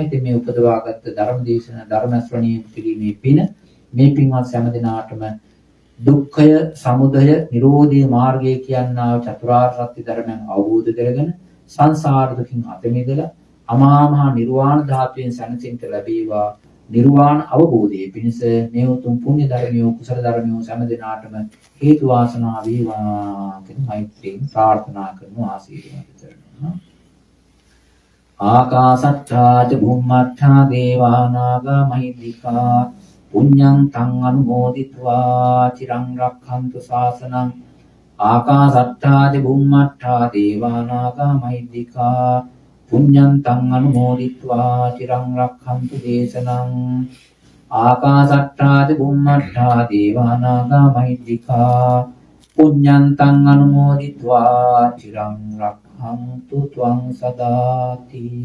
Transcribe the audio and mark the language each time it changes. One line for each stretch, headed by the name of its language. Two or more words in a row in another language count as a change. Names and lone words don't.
Sinhala: ඉතින් මේ උපදවාගත් ධර්ම දේශන ධර්ම ශ්‍රවණය කිරීමේ පින මේ පින්වත් සෑම දිනාටම දුක්ඛය, සමුදය, නිරෝධී මාර්ගය කියනා චතුරාර්ය සත්‍ය ධර්මයන් අවබෝධ කරගෙන සංසාර දුකින් අත මිදලා අමා මහ නිර්වාණ ධාතුවෙන් සැනසෙන්න ලැබේවා. නිර්වාණ අවබෝධයේ පිණිස මේ උතුම් පුණ්‍ය ධර්මියෝ කුසල ධර්මියෝ සෑම දිනාටම හේතු වාසනා වේවා කියන මෛත්‍රියෙන් ප්‍රාර්ථනා කරමු ආශිර්වාද කරනවා.
Pali: ආකාසට්ඨා ච භුම්මට්ඨා දේවා නාග මහිද්దికා පුඤ්ඤං තං අනුමෝදිत्वा චිරං රක්ඛන්තු ශාසනං. ආකාසට්ඨා ච භුම්මට්ඨා දේවා නාග මහිද්దికා පුඤ්ඤං තං අනුමෝදිत्वा චිරං රක්ඛන්තු දේශනං. ආකාසට්ඨා ච බුම්මට්ඨා දේවා නාග මහිද්దికා පුඤ්ඤං තං අනුමෝදිत्वा චිරං රක්ඛන්තු ත්වං සදාති.